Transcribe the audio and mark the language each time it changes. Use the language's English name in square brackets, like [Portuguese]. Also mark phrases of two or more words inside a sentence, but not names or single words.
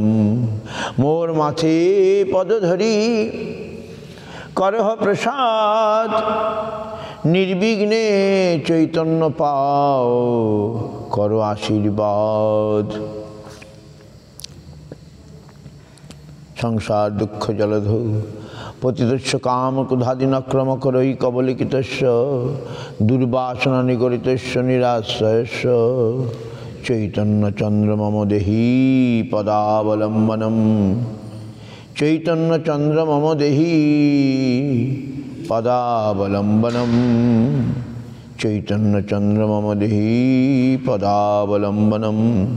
[Bangla] মোর মাথে পদ ধরি করহ প্রসাদ নির্বিঘ্নে চৈতন্য পাও করো আশীর্বাদ। [Sanskrit] সংসার দুঃখ জলধৌ পতিতস্য কাম ক্রোধাদিনক্রম করৈ কবলিকিতস্য দুর্বাসনা নিগরিতস্য নিরাশ্রয়স্য चैतन्य चंद्र मम देहि पदावलंबनम चैतन्य चंद्र मम देहि पदावलंबनम चैतन्य चंद्र मम देहि पदावलंबनम